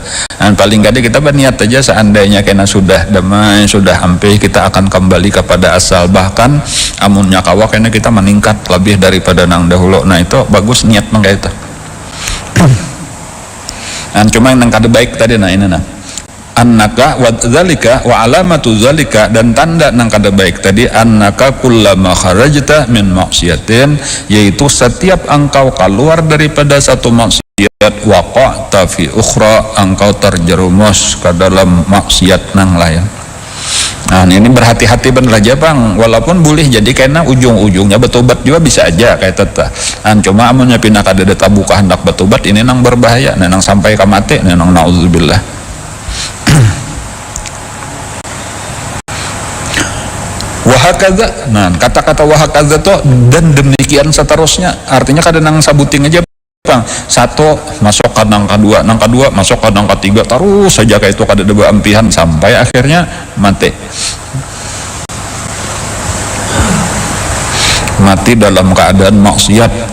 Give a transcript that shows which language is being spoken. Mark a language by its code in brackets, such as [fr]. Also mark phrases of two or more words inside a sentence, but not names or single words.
[bjn] Paling kada kita berniat aja seandainya kena sudah damai, sudah ampih, kita akan kembali kepada asal. Bahkan amunnya kawa kena kita meningkat lebih daripada nang dahulu. Nah itu bagus niat nangka itu. Cuma yang kada baik tadi, nah ini nah [ar] أنك وذلك وعلامة ذلك, [bjn] dan tanda nang kada baik tadi [ar] أنك كلما خرجت من معصية, [bjn] yaitu setiap engkau keluar daripada satu maksiat [ar] وقعت في أخرى, [bjn] engkau terjerumus ke dalam maksiat nang lain. Nah ini berhati-hati bener aja bang, walaupun boleh jadi karena ujung-ujungnya bertobat juga bisa aja kayak tata. Cuma amunnya pindah kada ada tabuka hendak bertobat, ini nang berbahaya, nang sampai ke mati, nang nauzubillah. Wahakaza, nah kata-kata wahakaza tuh dan demikian seterusnya, artinya kada nang sabuting aja bang, satu masuk ke nang kedua masuk ke nang ketiga, terus saja kayak itu kada ada beampihan sampai akhirnya mati dalam keadaan maksiat.